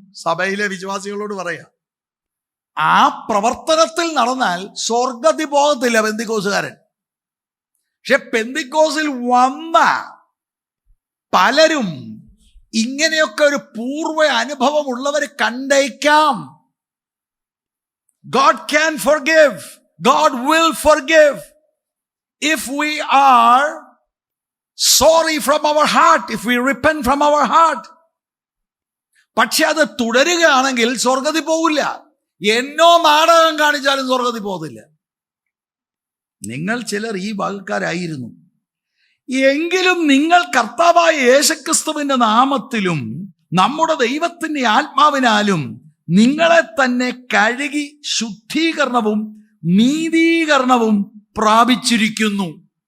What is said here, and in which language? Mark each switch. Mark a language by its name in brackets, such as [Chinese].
[Malayalam] സഭയിലെ വിശ്വാസികളോട് പറയാം, ആ പ്രവർത്തനത്തിൽ നടന്നാൽ സ്വർഗത്തിൽ പോകത്തില്ല പെന്തിക്കോസുകാരൻ. പക്ഷെ പെന്തിക്കോസിൽ വന്ന പലരും ഇങ്ങനെയൊക്കെ ഒരു പൂർവ്വ അനുഭവമുള്ളവർ കണ്ടേക്കാം. [English] God can forgive. God will forgive if we are sorry from our heart, if we repent from our heart. [Malayalam] പക്ഷെ അത് തുടരുകയാണെങ്കിൽ സ്വർഗത്തിൽ പോകില്ല. എന്നോ നാടകം കാണിച്ചാലും സ്വർഗത്തിൽ പോകത്തില്ല. നിങ്ങൾ ചിലർ ഈ ഭാഗക്കാരായിരുന്നു. എങ്കിലും നിങ്ങൾ കർത്താവായ യേശുക്രിസ്തുവിന്റെ നാമത്തിലും നമ്മുടെ ദൈവത്തിന്റെ ആത്മാവിനാലും നിങ്ങളെ തന്നെ കഴുകി ശുദ്ധീകരണവും നീതീകരണവും പ്രാപിച്ചിരിക്കുന്നു.